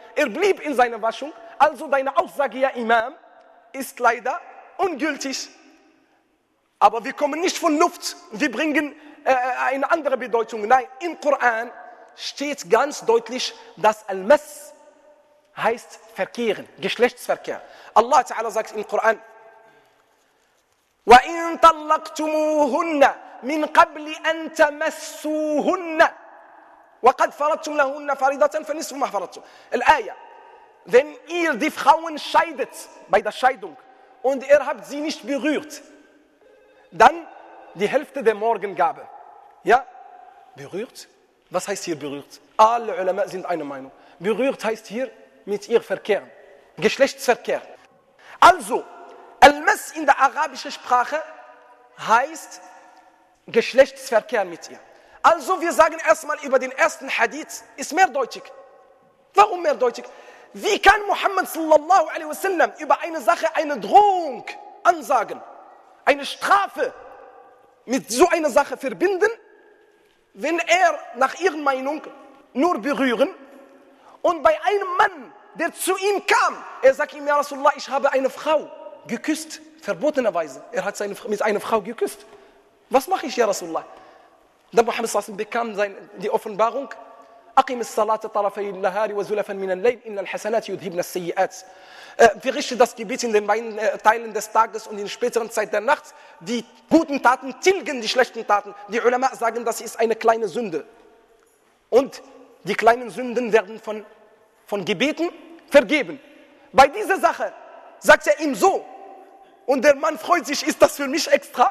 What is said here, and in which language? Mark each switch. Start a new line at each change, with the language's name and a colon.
German: Er blieb in seiner Waschung. Also deine Aussage, ja Imam, ist leider ungültig. Aber wir kommen nicht von Luft, wir bringen eine andere Bedeutung. Nein, im Koran steht ganz deutlich, dass Al-Mass heißt Verkehren, Geschlechtsverkehr. Allah Ta'ala sagt im Koran,
Arabic: وَإِن طَلَّقْتُمُوهُنَّ مِنْ قَبْلِ أَن تَمَسُّوهُنَّ وَقَدْ فَرَضْتُمْ لَهُنَّ فَرِضَةً فَنِصْفُ مَا فَرَضْتُمْ.
German: Al-Aya, wenn ihr die Frauen scheidet bei der Scheidung und ihr habt sie nicht berührt, dann die Hälfte der Morgengabe. Ja, berührt. Was heißt hier berührt? Alle Ulama sind einer Meinung. Berührt heißt hier mit ihr verkehren. Geschlechtsverkehr. Also, Al-Mas in der arabischen Sprache heißt Geschlechtsverkehr mit ihr. Also, wir sagen erstmal über den ersten Hadith, ist mehrdeutig. Warum mehrdeutig? Wie kann Muhammad sallallahu alaihi wasallam über eine Sache eine Drohung ansagen? eine Strafe mit so einer Sache verbinden, wenn er nach ihrer Meinung nur berühren. Und bei einem Mann, der zu ihm kam, er sagt ihm, ja Rasulullah, ich habe eine Frau geküsst, verbotenerweise. Er hat mit einer Frau geküsst. Was mache ich, ja Rasulullah? Dann Muhammad Sassim bekam die Offenbarung,
Arabic: أقم الصلاة طرفي النهار وزلفا من الليل إن الحسنات يذهبن السيئات.
German: Verrichte das Gebet in den beiden Teilen des Tages und in späteren Zeit der Nacht. Die guten Taten tilgen die schlechten Taten. Die Ulama sagen, das ist eine kleine Sünde. Und die kleinen Sünden werden von Gebeten vergeben. Bei dieser Sache sagt er ihm so. Und der Mann freut sich, ist das für mich extra?